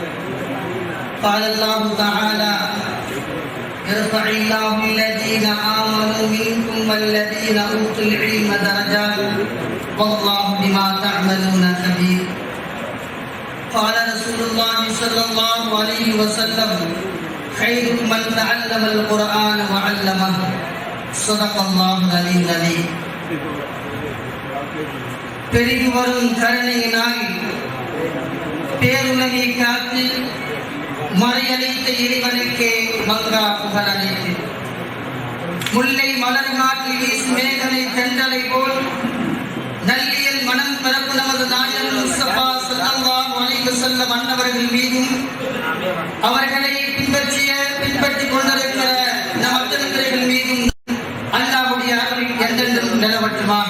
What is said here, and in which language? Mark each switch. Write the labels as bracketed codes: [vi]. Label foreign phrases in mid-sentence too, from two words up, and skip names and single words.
[ar] قال الله تعالى: يرفع الله الذين آمنوا منكم والذين أوتوا العلم درجات والله بما تعملون خبير. قال رسول الله صلى الله عليه وسلم: خيركم من تعلم القرآن وعلمه صدق الله العلي العظيم. [ta] பெருகி வரும் கருணையினால் பேருலகை காத்து மறையளித்த இறைவனுக்கே மங்கா புகழ் அளித்து முல்லை மலர் நாட்டில் வீசும் மேகலை தென்றலை போல் நல்லியல் மனம் பிறப்பு நமது நாயகம் முஸ்தபா [ar] صلى الله عليه وسلم [ta] அன்னவர்கள் மீதும் அவர்களை பின்பற்றிக் கொண்டிருக்கிற நம் அத்தனை மீதும் அல்லாஹ்வுடைய அருள் என்றென்றும் நிலவட்டுமாக.